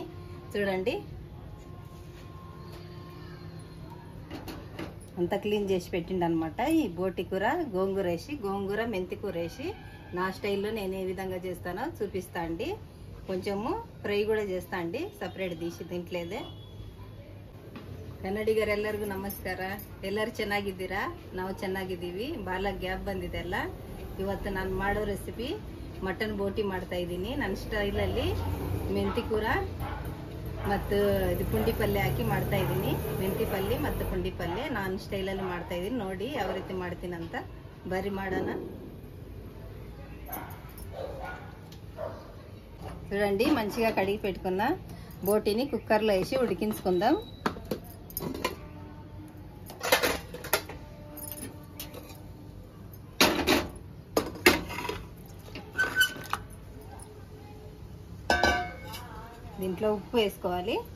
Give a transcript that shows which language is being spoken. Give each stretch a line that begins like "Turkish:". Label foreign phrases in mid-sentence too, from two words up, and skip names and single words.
Telugu: చూడండి, అంతా క్లీన్ చేసి పెట్టిండు అనమాట. ఈ బోటి కూర గోంగూర వేసి, గోంగూర మెంతి కూర వేసి నా స్టైల్లో నేను ఏ విధంగా చేస్తానో చూపిస్తా అండి. కొంచెము ఫ్రై కూడా చేస్తా అండి, సపరేట్ తీసి తింట్లేదే.
Kannada: ಕನ್ನಡಿಗರು ಎಲ್ಲರಿಗೂ ನಮಸ್ಕಾರ. ಎಲ್ಲರೂ ಚೆನ್ನಾಗಿದ್ದೀರಾ? ನಾವು ಚೆನ್ನಾಗಿದ್ದೀವಿ. ಭಾಳ ಗ್ಯಾಪ್ ಬಂದಿದೆಲ್ಲ. ಇವತ್ತು ನಾನು ಮಾಡೋ ರೆಸಿಪಿ ಮಟನ್ ಬೋಟಿ ಮಾಡ್ತಾ ಇದ್ದೀನಿ. ನನ್ನ ಸ್ಟೈಲಲ್ಲಿ
Telugu: మెంతి కూర
Kannada: ಮತ್ತು ಇದು ಪುಂಡಿ ಪಲ್ಯ ಹಾಕಿ ಮಾಡ್ತಾ ಇದ್ದೀನಿ. ಮೆಂತಿ ಪಲ್ಯ ಮತ್ತು ಪುಂಡಿ ಪಲ್ಯ ನಾನು ಸ್ಟೈಲಲ್ಲಿ ಮಾಡ್ತಾ ಇದ್ದೀನಿ. ನೋಡಿ ಯಾವ ರೀತಿ ಮಾಡ್ತೀನಂತ, ಬರಿ ಮಾಡೋಣ.
Telugu: చూడండి, మంచిగా కడిగి పెట్టుకున్న బోటిని కుక్కర్లో వేసి ఉడికించుకుందాం. దీంట్లో ఉప్పు వేసుకోవాలి.